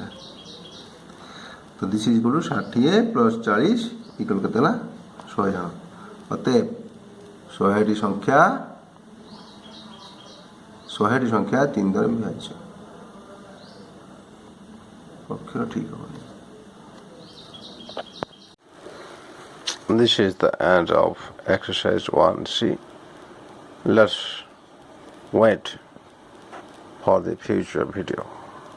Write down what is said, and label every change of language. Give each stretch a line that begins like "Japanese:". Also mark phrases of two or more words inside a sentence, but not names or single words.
English: ତ this is equal to 60 plus 40 equal
Odia: କେତେ ହେଲା 100 ଜଣ। ଅତଏବ 100ଟି ସଂଖ୍ୟା 3 ଦ୍ୱାରା ବିଭାଜ୍ୟ। ଅକ୍ଷର ଠିକ୍ ହେବନି।
English: This is the end of exercise 1C. Let's wait for the future video.